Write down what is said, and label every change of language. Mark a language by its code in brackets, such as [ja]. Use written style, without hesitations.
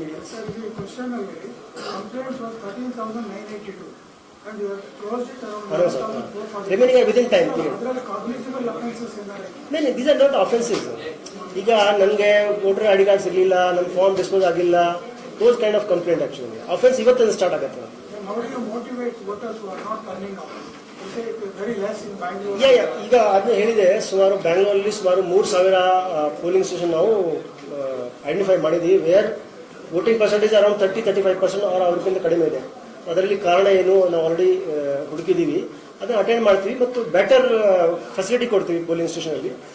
[en] Sir, the question complaints was 13,982 and you have closed it around 11,440. Remaining within time period. [kn] ಅದರಲ್ಲಿ ಕಾಗ್ನಿಟಿಬಲ್ offences ಏನಾರೆ? [en] These are not offences. [kn] ಈಗ ನನಗೆ voter ID card ಸಿಗಲಿಲ್ಲ, ನನ್ನ form dispose ಆಗಿಲ್ಲ, [en] those kind of complaint [kn] actually offence ಇವತ್ತಿಂದ start ಆಗುತ್ತೆ. [en] How do you motivate voters who are not turning out? You say it is very less in Bangalore. [kn] ಈಗ ಅದನ್ನ ಹೇಳಿದೆ, ಸುಮಾರು ಬ್ಯಾಂಗ್ಳೂರಲ್ಲಿ ಸುಮಾರು 3,000 ಪೋಲಿಂಗ್ ಸ್ಟೇಷನ್ ನಾವು ಐಡೆಂಟಿಫೈ ಮಾಡಿದ್ವಿ, [en] where voting percentage around 30-35% [kn] ಅವ್ರಿಗಿಂತ ಕಡಿಮೆ ಇದೆ. ಅದರಲ್ಲಿ ಕಾರಣ ಏನು ನಾವು ಆಲ್ರೆಡಿ ಹುಡುಕಿದ್ದೀವಿ, ಅದನ್ನ ಅಟೆಂಡ್ ಮಾಡ್ತೀವಿ ಮತ್ತು ಬೆಟರ್ ಫೆಸಿಲಿಟಿ ಕೊಡ್ತೀವಿ ಪೋಲಿಂಗ್ ಸ್ಟೇಷನ್ ಅಲ್ಲಿ.